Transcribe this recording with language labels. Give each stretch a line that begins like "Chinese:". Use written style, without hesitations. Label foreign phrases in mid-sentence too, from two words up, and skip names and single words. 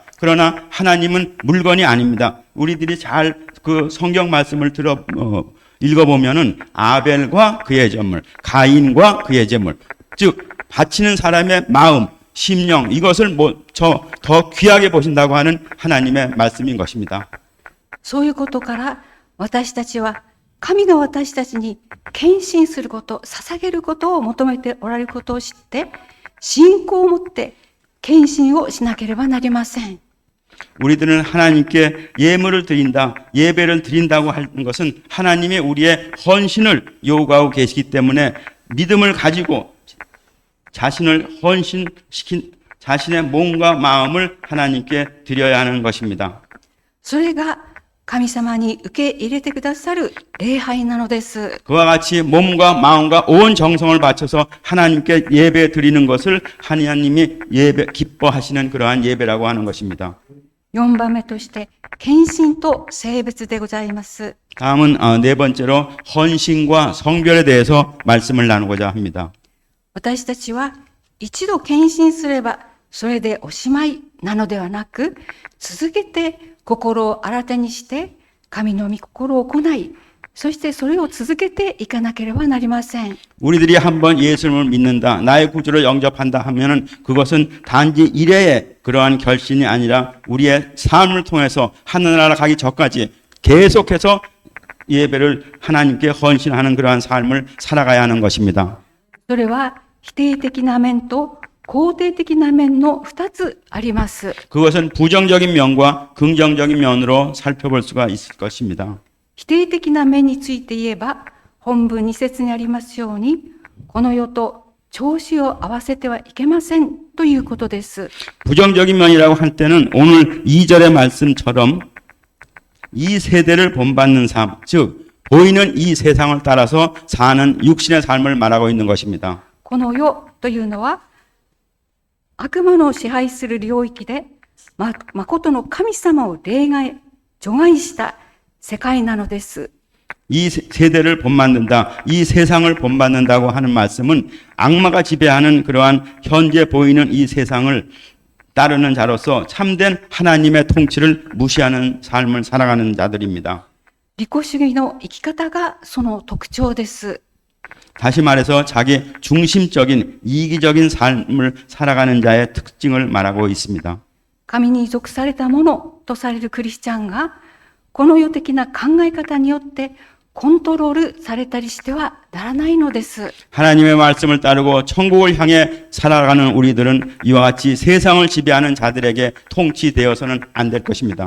Korean: 그러나 하나님은 물건이 아닙니다. 우리들이 잘 그 성경 말씀을 읽어보면은 아벨과 그의 제물, 가인과 그의 제물, 즉 바치는 사람의 마음, 심령, 이것을 더 귀하게 보신다고 하는 하나님의 말씀인 것입니다.
Japanese: そういうことから私たちは神が私たちに献身すること、捧げることを求めておられることを知って、信仰を持って献身をしなければなりません。
Korean: 우리들은 하나님께 예물을 드린다, 예배를 드린다고 하는 것은 하나님이 우리의 헌신을 요구하고 계시기 때문에 믿음을 가지고 자신을 헌신시킨 자신의 몸과 마음을 하나님께 드려야 하는 것입니다.
Japanese: それが神様に受け入れてくださる礼拝なのです。
Korean: 그와 같이 몸과 마음과 온 정성을 바쳐서 하나님께 예배 드리는 것을 하나님이 기뻐하시는 그러한 예배라고 하는 것입니다.
Japanese: 4 番目として、献身と性別でございます。
Korean: 다음은 네 번째로 헌신과 성별에 대해서 말씀을 나누고자 합니다.
Japanese: 私たちは一度献身すればそれでおしまいなのではなく、続けて心を新たにして神の御心を行い、そしてそれを続けていかなければなりません。
Korean: 우리들이 한번 예수님을 믿는다, 나의 구주를 영접한다 하면은 그것은 단지 일회의 그러한 결심이 아니라 우리의 삶을 통해서 하늘나라 가기 전까지 계속해서 예배를 하나님께 헌신하는 그러한 삶을 살아가야 하는 것입니다.
Japanese: それは否定的な面と肯定的な面の2つあります。
Korean: 그것은 부정적인 면과 긍정적인 면으로 살펴볼 수가 있을 것입니다.
Japanese: 否定的な面について言えば、本文2節にありますように、この世と調子を合わせてはいけませんということです。
Korean: 부정적인 면이라고 할 때는 오늘 2절의 말씀처럼 이 세대를 본받는 삶, 즉 보이는 이 세상을 따라서 사는 육신의 삶을 말하고 있는 것입니다.
Japanese: この世というのは、悪魔の支配する領域で、誠の神様を除外した世界なのです。
Korean: 이 세대를 본받는다, 이 세상을 본받는다고 하는 말씀은 악마가 지배하는 그러한 현재 보이는 이 세상을 따르는 자로서 참된 하나님의 통치를 무시하는 삶을 살아가는 자들입니다.
Japanese: 利己主義の生き方がその特徴です。
Korean: 다시 말해서 자기 중심적인 이기적인 삶을 살아가는 자의 특징을 말하고 있습니다.
Japanese: 神に属されたものとされるクリスチャンが、この世的な考え方によってコントロールされたりしてはならないのです。
Korean: 하나님의 말씀을 따르고 천국을 향해 살아가는 우리들은 이와 같이 세상을 지배하는 자들에게 통치되어서는 안 될 것입니다.